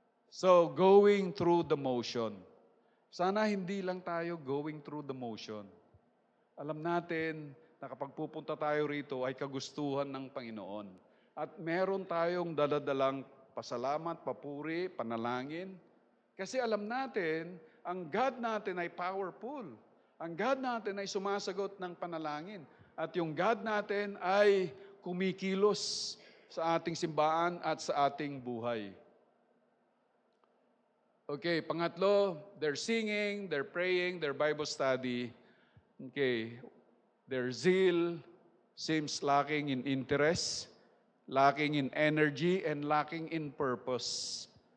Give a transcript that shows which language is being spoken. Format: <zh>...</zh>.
<en>So, going through the motion.</en> <tl>Sana hindi lang tayo</tl> <en>going through the motion.</en> <tl>Alam natin na kapag pupunta tayo rito ay kagustuhan ng Panginoon. At meron tayong daladalang pasalamat, papuri, panalangin. Kasi alam natin, ang God natin ay powerful. Ang God natin ay sumasagot ng panalangin. At yung God natin ay kumikilos sa ating simbahan at sa ating buhay.</tl> <en>Okay, pangatlo, they're singing, they're praying, their Bible study. Okay, their zeal seems lacking in interest, lacking in energy, and lacking in purpose.</en>